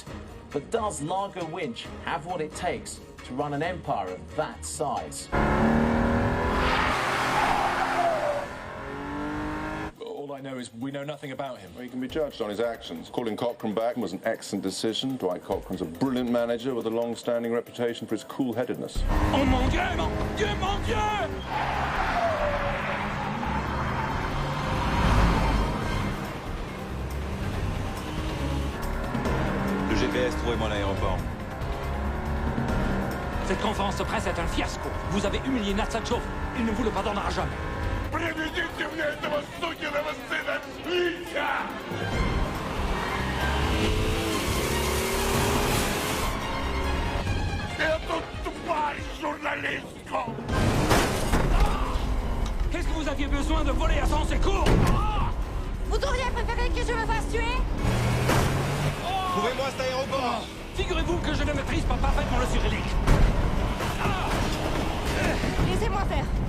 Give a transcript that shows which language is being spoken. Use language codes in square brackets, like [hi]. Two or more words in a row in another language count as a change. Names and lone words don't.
[en] But does Largo Winch have what it takes to run an empire of that size? All I know is we know nothing about him. Well, he can be judged on his actions. Calling Cochrane back was an excellent decision. Dwight Cochrane's a brilliant manager with a long-standing reputation for his cool-headedness. [fr] Oh mon Dieu, mon Dieu, mon Dieu! Le GPS trouvé mon aéroport. Cette conférence de presse est un fiasco. Vous avez humilié Natsachov. Il ne vous le pardonnera jamais. [ru] Приведите мне этого сукиного сына Лича! Эту тварь журналистку! [fr] Qu'est-ce que vous aviez besoin de voler à son secours? Vous auriez préféré que je me fasse tuer? Trouvez-moi cet aéroport. Figurez-vous que je ne maîtrise pas parfaitement le cyrillique. Laissez-moi faire.